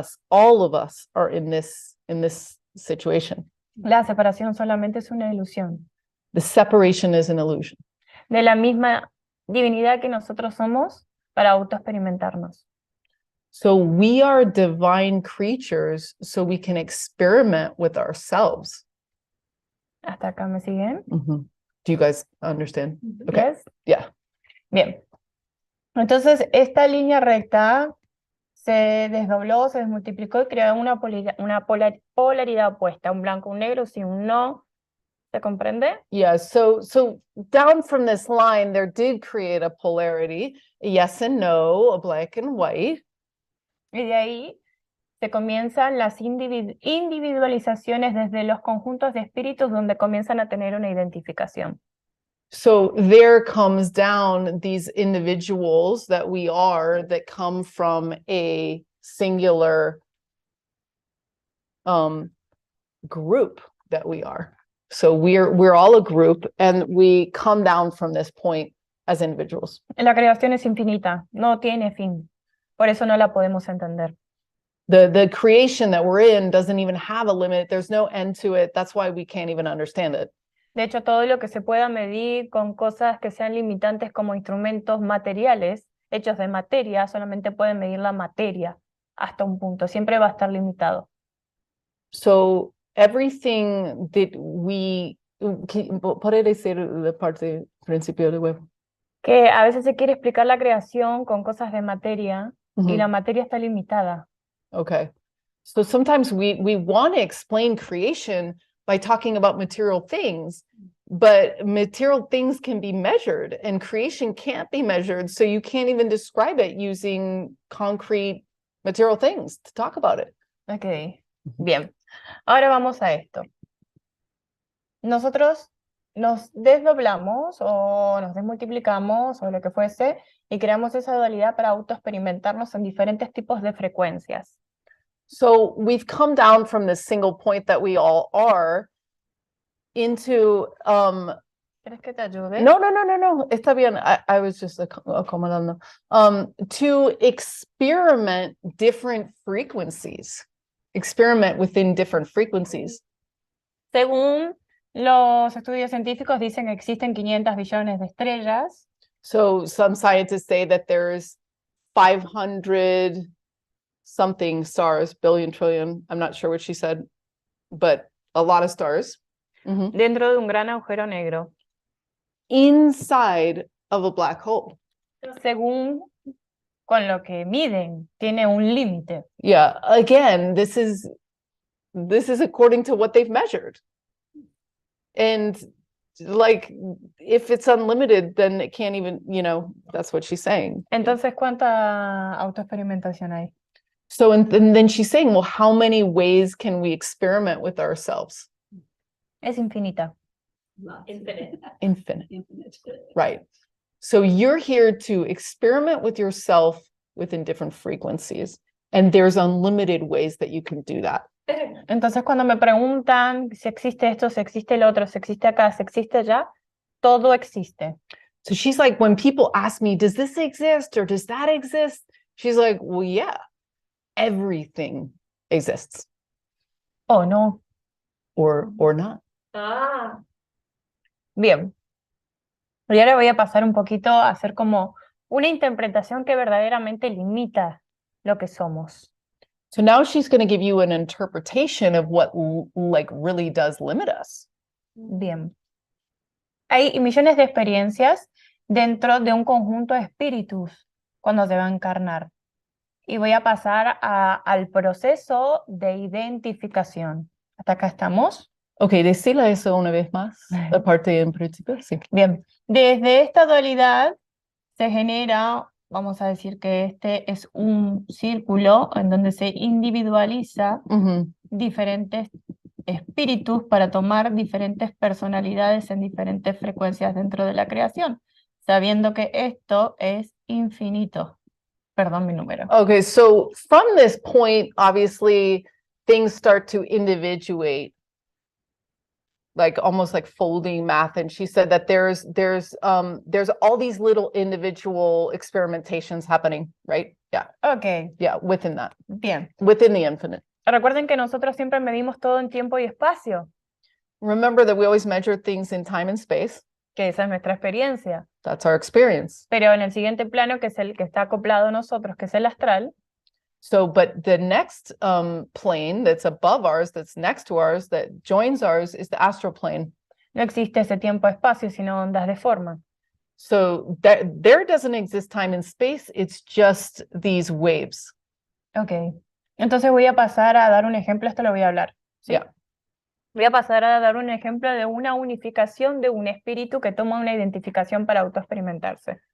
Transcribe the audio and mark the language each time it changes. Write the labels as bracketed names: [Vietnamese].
[English] all of us are in this situation. [Spanish] La separación solamente es una ilusión. [English] The separation is an illusion. [Spanish] De la misma divinidad que nosotros somos para autoexperimentarnos. [English] So we are divine creatures so we can experiment with ourselves. [Spanish] ¿Hasta acá me siguen? [English] Mm-hmm. Do you guys understand? Okay. Yes? Yeah. [Spanish] Bien. Entonces, esta línea recta se desdobló, se desmultiplicó y creó una polaridad opuesta, un blanco, un negro, sí, un no. ¿Se comprende? [English] Yeah, so down from this line, there did create a polarity, a yes and no, a black and white. [Spanish] Y de ahí se comienzan las individualizaciones desde los conjuntos de espíritus donde comienzan a tener una identificación. [English] So there comes down these individuals that we are that come from a singular group that we are. So we're all a group and we come down from this point as individuals. [Spanish] La creación es infinita, no tiene fin. Por eso no la podemos entender. [English] The creation that we're in doesn't even have a limit. There's no end to it. That's why we can't even understand it. [Spanish] De hecho, todo lo que se pueda medir con cosas que sean limitantes como instrumentos materiales, hechos de materia, solamente pueden medir la materia hasta un punto. Siempre va a estar limitado. [English] So everything that we... [Spanish] ¿Puede decir la parte principio de web? Que a veces se quiere explicar la creación con cosas de materia y Mhm. la materia está limitada. [English] Okay. So sometimes we want to explain creation by talking about material things, but material things can be measured and creation can't be measured. So you can't even describe it using concrete material things to talk about it. [Spanish] Ok, bien. Ahora vamos a esto. Nosotros nos desdoblamos o nos desmultiplicamos o lo que fuese y creamos esa dualidad para autoexperimentarnos en diferentes tipos de frecuencias. [English] So we've come down from this single point that we all are into [Spanish] ¿Quieres que te ayude? no, está bien. [English] I was just [Spanish] acomodando. [English] To experiment different frequencies. Experiment within different frequencies. Según los estudios científicos dicen que existen 500 billones de estrellas. So some scientists say that there's 500 something stars, billion, trillion. I'm not sure what she said. but a lot of stars. Mhm. [Spanish] dentro de un gran agujero negro. [English] Inside of a black hole. [Spanish] Según con lo que miden, tiene un límite. [English] Yeah, again, this is according to what they've measured. And like, if it's unlimited, then it can't even, that's what she's saying. [Spanish] Entonces, ¿cuánta autoexperimentación hay? [English] So, and then she's saying, well, how many ways can we experiment with ourselves? [Spanish] Es infinita. [English] Infinite. Infinite, Infinite. right? So you're here to experiment with yourself within different frequencies. And there's unlimited ways that you can do that. [Spanish] Entonces, cuando me preguntan si existe esto, si existe el otro, si existe acá, si existe allá, todo existe. [English] So she's like, when people ask me, does this exist or does that exist? She's like, well, yeah, everything exists [Spanish] ¿O no? [English] or not. Ah. [Spanish] Bien. Y ahora voy a pasar un poquito a hacer como una interpretación que verdaderamente limita lo que somos. [English] So now she's going to give you an interpretation of what like really does limit us. [Spanish] Bien. Hay millones de experiencias dentro de un conjunto de espíritus cuando se va a encarnar. Y voy a pasar al proceso de identificación. ¿Hasta acá estamos? Okay, decila eso una vez más, la parte en principio, sí. Bien. Desde esta dualidad se genera, vamos a decir que este es un círculo en donde se individualiza Mhm. diferentes espíritus para tomar diferentes personalidades en diferentes frecuencias dentro de la creación, sabiendo que esto es infinito. Perdón mi número. [English] Okay, so from this point, obviously, things start to individuate, like almost like folding math. And she said that there's all these little individual experimentations happening, right? Yeah, [Spanish] Ok, [English] yeah, within that, [Spanish] bien. [English] within the infinite. [Spanish] Recuerden que nosotros siempre medimos todo en tiempo y espacio, [English] Remember that we always measure things in time and space. [Spanish] que esa es nuestra experiencia. [English] That's our experience. [Spanish] Pero en el siguiente plano, que es el que está acoplado a nosotros, que es el astral, [English] So, but the next plane that's above ours, that's next to ours, that joins ours, is the astral plane. [Spanish] no existe ese tiempo-espacio, sino ondas de forma. [English] So there doesn't exist time and space. It's just these waves. [Spanish] Ok. Entonces voy a pasar a dar un ejemplo, esto lo voy a hablar. ¿sí? [English] Yeah. [Spanish] Voy a pasar a dar un ejemplo de una unificación de un espíritu que toma una identificación para autoexperimentarse.